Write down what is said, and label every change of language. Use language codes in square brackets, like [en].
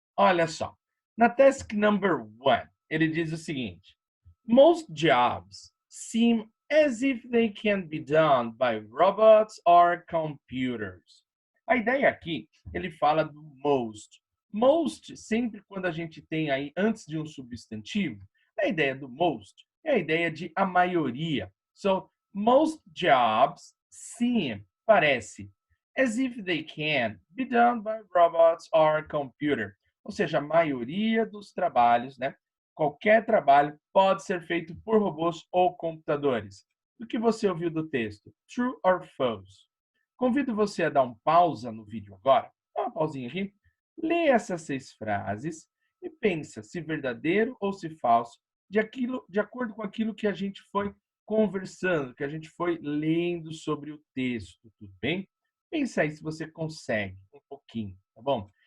[pt] Olha só, na task number one, ele diz o seguinte: [en] most jobs seem as if they can be done by robots or computers. [pt] A ideia aqui, ele fala do most. Most, sempre quando a gente tem aí antes de um substantivo, a ideia do most é a ideia de a maioria. [en] So, most jobs seem, [pt] parece, [en] as if they can be done by robots or computer. [pt] Ou seja, a maioria dos trabalhos, né? Qualquer trabalho pode ser feito por robôs ou computadores. O que você ouviu do texto? [en] True or false? [pt] Convido você a dar um pausa no vídeo agora. Dá uma pausinha aqui. Lê essas 6 frases e pensa se verdadeiro ou se falso, de acordo com aquilo que a gente foi conversando, que a gente foi lendo sobre o texto, tudo bem? Pensa aí se você consegue um pouquinho, tá bom?